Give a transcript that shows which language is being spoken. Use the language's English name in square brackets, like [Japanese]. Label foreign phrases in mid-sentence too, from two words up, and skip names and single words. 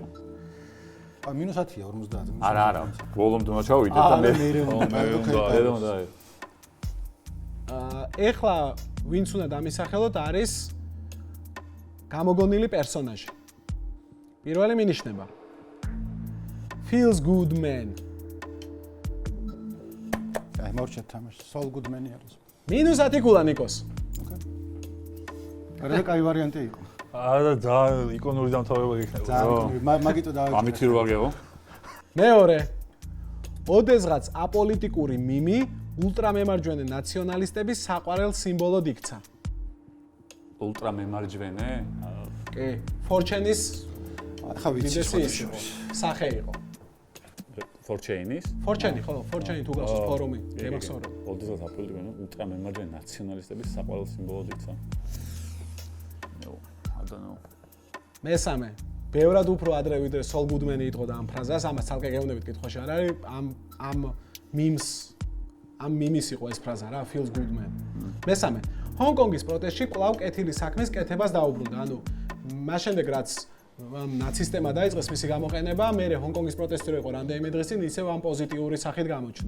[Georgian] ა -10-ია 50. არა. ბოლომდე უნდა ჩავიდე და მე უნდა აიღო. ეხლა ვინც უნდა დამისახელოთ არის გამოგონილი პერსონაჟი. პირველი მინიშნება. [English] Feels good man. [Georgian] აი, მოვჭეთ თამაში. Soul Goodman-ი არის. -10 ქულა ნიკოს. არა, კაი ვარიანტი იყო. არა, ძალიან იკონური დამთავრება იქნება. ძალიან, მაგიტო დავიწყე. ამითი რო აგეო. მეორე. ოდესღაც აპოლიტიკური მიმი ულტრამემარჯვენე ნაციონალისტების საყვარელ სიმბოლოდ იქცა. ულტრამემარჯვენე? კი. Fortune-ის ახლა ვიცი ის სახე იყო. Fortune-ის? Fortune, ხო, Fortune თუ გახსოვს ფორუმი, გემახსოვრე. ოდესღაც აპოლიტიკური ულტრამემარჯვენე ნაციონალისტების საყვარელ სიმბოლოდ იქცა. [English] I don't know. [Georgian] მესამე. ბევრად უფრო ადრე ვიდრე Soul Goodman-ი იტყოდა ამ ფრაზას, ამას ცალკე გეუბნებით კითხვაში არ არის, ამ მიმის იყო ეს ფრაზა რა, [English] Feels Good Man. [Georgian] მესამე. ჰონკონგის პროტესტში კვლავ კეთილი საქმის კეთებას დაუბრუნდა, ანუ მას შემდეგ რაც ნაცისტებმა დაიწყეს მისი გამოყენება, მერე ჰონკონგის პროტესტი რო იყო რამდენიმე დღის წინ, ისევ ამ პოზიტიური სახით გამოჩნდა.